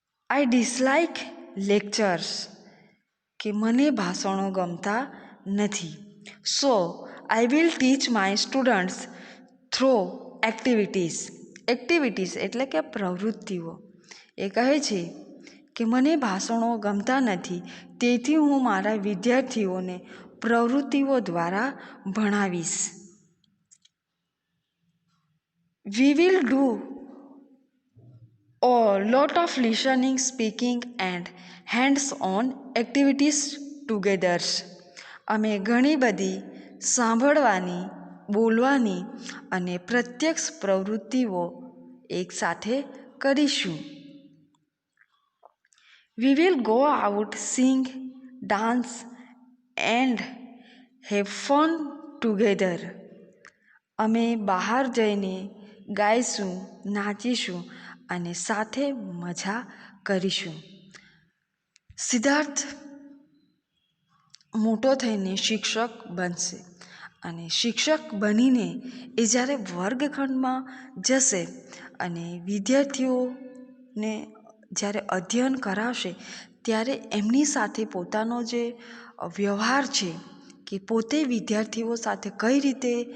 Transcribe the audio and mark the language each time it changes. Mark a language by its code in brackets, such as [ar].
[en] I dislike lectures [gu] કે મને ભાષણો ગમતા નથી. [en] So I will teach my students through activities. [gu] Activities એટલે કે પ્રવૃત્તિઓ. એ કહે છે કે મને ભાષણો ગમતા નથી, તેથી હું મારા વિદ્યાર્થીઓને પ્રવૃત્તિઓ દ્વારા ભણાવીશ. [en] We will do a lot of listening, speaking and hands-on activities together. [gu] અમે ઘણી બધી સાંભળવાની, બોલવાની અને પ્રત્યક્ષ પ્રવૃત્તિઓ એકસાથે કરીશું. [en] We will go out, sing, dance and have fun together. [gu] અમે બહાર જઈને ગાઈશું, નાચીશું અને સાથે મજા કરીશું. સિદ્ધાર્થ મોટો થઈને શિક્ષક બનશે અને શિક્ષક બનીને એ જ્યારે વર્ગખંડમાં જશે અને વિદ્યાર્થીઓને જ્યારે અધ્યયન કરાવશે ત્યારે એમની સાથે પોતાનો જે વ્યવહાર છે કે પોતે વિદ્યાર્થીઓ સાથે કઈ રીતે